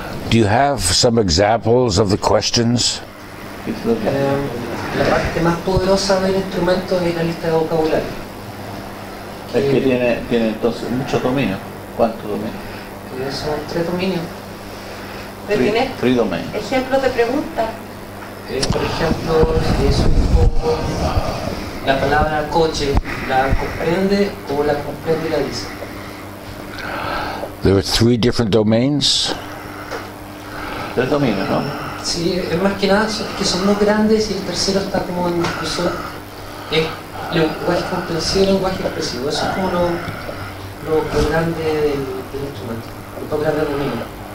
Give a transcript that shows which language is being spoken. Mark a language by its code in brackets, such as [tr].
[en] Do you have some examples of the questions? [es] La parte más poderosa del instrumento es la lista de vocabulario. Es que tiene entonces muchos dominios. ¿Cuántos dominios? Que son 3 dominios. ¿Tienes 3 dominios. ejemplos de preguntas? Por ejemplo, es un poco la palabra coche, ¿la comprende o la comprende y la dice? [en] There are 3 different domains. [es] 3 dominios, ¿no? Sí, es más que nada que son 2 grandes y el tercero está como en discusión. Es lenguaje comprensivo y lenguaje expresivo. Eso es como lo grande del instrumento, los 2 grandes dominios.